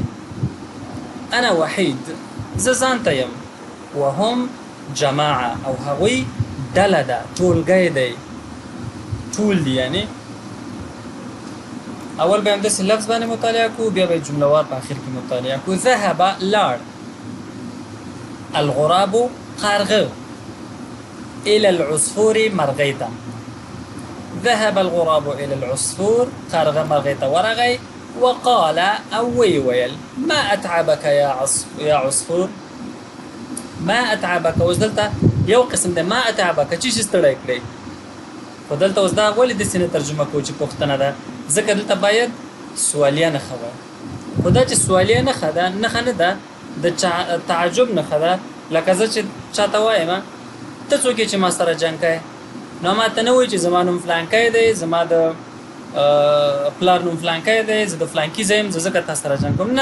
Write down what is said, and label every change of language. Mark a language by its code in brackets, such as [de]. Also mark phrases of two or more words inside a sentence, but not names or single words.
[ar] انا وحید، [ps] زه ځان ته یم. [ar] وهم جماعه، [ps] او هغوی ډله ده، ټولګی دی، ټول دي. یعنی اول به هم داسې لفظ باندې مطالعه کو، بیا به جمله وار په آخر کې مطالعه کو. ذهب لاړ، الغراب قارغه، [ar] الى العصفور [ps] مرغۍ ته. [ar] ذهب الغراب الى العصفور، [ps] قارغه مرغۍ ته ورغی. [ar] وقال [ps] او ویل [ar] ما اتعبك يا عصفور. ما اتعبك، [ps] اوس دلته یو قسم ده [ar] ما اتعبك [ps] چې ستړی کړی. خو دلته اوس دا ولې د سینې ترجمه کو چې پوښتنه ده، ځکه دلته باید سوالیه نښه وي. خو دا چې سوالیه نښه ده، نښه نه ده د تعجب نښه ده. لکه زه چې چاته وایم ته څوک یې چې ما سره جنګ کوې، نو ما ته نه وایي چې زما نوم فلانکی دی، زما د پلار نوم فلانکی دی، زه د فلانکي ځای یم، زه ځکه تا سره جنګ کوم.